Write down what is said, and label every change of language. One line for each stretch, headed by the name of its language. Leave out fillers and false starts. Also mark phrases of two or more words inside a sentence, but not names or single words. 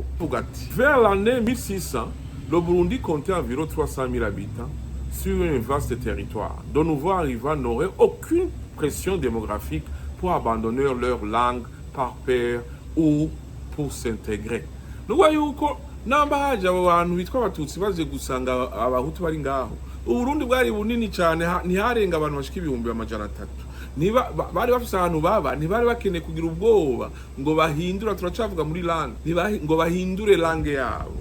French: Vers l'année 1600, le Burundi comptait environ 300 000 habitants sur un vaste territoire. De nouveaux arrivants n'auraient aucune pression démographique pour abandonner leur langue par peur ou pour s'intégrer.
Rundi: Nuko yuko namba haje abo bantu bitwa abatutsi baze gusanga abahutu bari ngaho, Uburundi bwari bunini cyane, ntiharenga abantu bashika 300,000. Niba bari bafise ahantu baba, ntibari bakeneye kugira ubwoba ngo bahindura, turacavuga muri langue, ngo bahindure langue yabo.